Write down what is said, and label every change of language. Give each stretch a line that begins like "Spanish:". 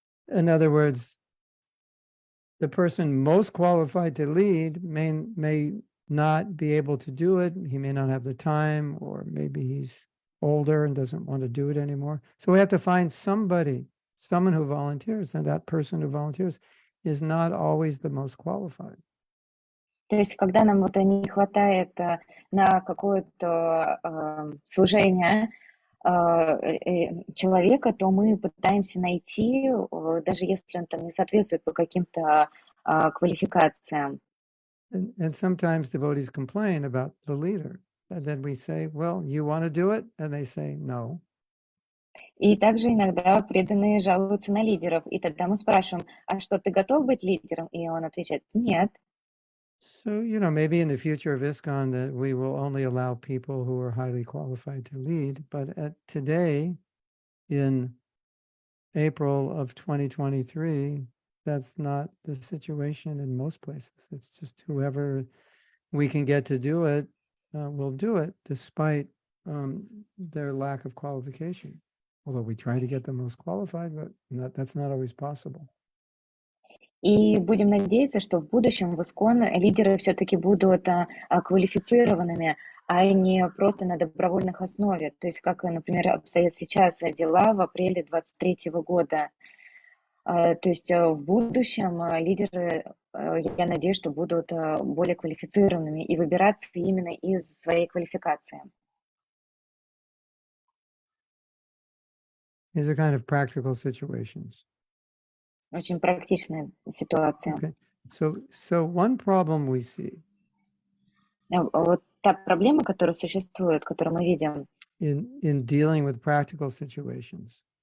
English: In other words, the person most qualified to lead may not be able to do it. He may not have the time, or maybe he's older and doesn't want to do it anymore. So we have to find someone who volunteers, and that person who volunteers is not always the most qualified.
Russian: То есть, когда нам вот не хватает на какое-то служение, человека, то мы пытаемся найти, даже если он там не соответствует по каким-то квалификациям.
English: And sometimes devotees complain about the leader. And then we say, well, you want to do it? And they say, no.
Russian: И также иногда преданные жалуются на лидеров, и тогда мы спрашиваем, а что, ты готов быть лидером? И он отвечает, нет.
English: So, maybe in the future of ISKCON that we will only allow people who are highly qualified to lead. But today, in April of 2023, that's not the situation in most places. It's just whoever we can get to do it will do it, despite their lack of qualification. Although we try to get the most qualified, but that's not always possible.
Russian: И будем надеяться, что в будущем в ИСККОН лидеры все-таки будут квалифицированными, а не просто на добровольных основе. То есть, как, например, обстоят сейчас дела в апреле 2023 года. То есть в будущем лидеры, я надеюсь, что будут более квалифицированными и выбираться именно из своей квалификации.
English: These are kind of practical situations.
Russian: Очень практичная ситуация.
English: Okay. So one problem we see
Russian: Вот та проблема, которая существует, которую мы видим,
English: in dealing with practical situations